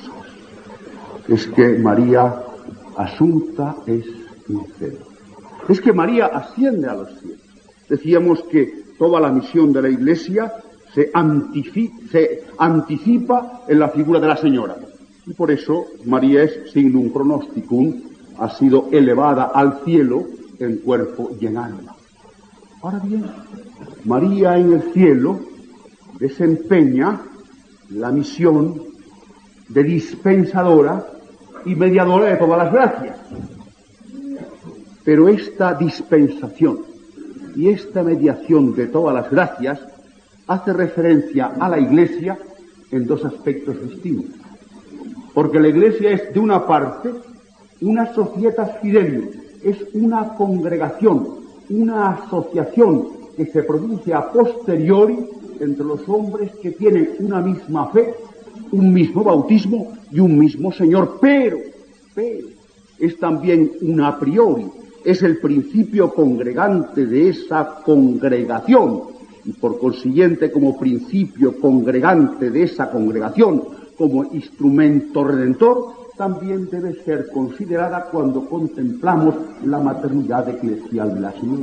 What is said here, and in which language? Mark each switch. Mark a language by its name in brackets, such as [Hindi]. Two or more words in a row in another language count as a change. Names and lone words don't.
[Spanish] Es que María asunta es en cielo. Es que María asciende a los cielos. Decíamos que toda la misión de la Iglesia se anticipa en la figura de la Señora. Y por eso María es [Latin] signum pronosticum, [Spanish] ha sido elevada al cielo en cuerpo y en alma. Ahora bien, María en el cielo desempeña la misión de dispensadora y mediadora de todas las gracias. Pero esta dispensación y esta mediación de todas las gracias hace referencia a la Iglesia en dos aspectos distintos. Porque la Iglesia es, de una parte, una [Latin] societas fidelium, [Spanish] es una congregación, una asociación que se produce [Latin] a posteriori [Spanish] entre los hombres que tienen una misma fe, un mismo bautismo y un mismo Señor, pero es también un [Latin] a priori, [Spanish] es el principio congregante de esa congregación, y por consiguiente, como principio congregante de esa congregación, como instrumento redentor, también debe ser considerada cuando contemplamos la maternidad eclesial de la Señora.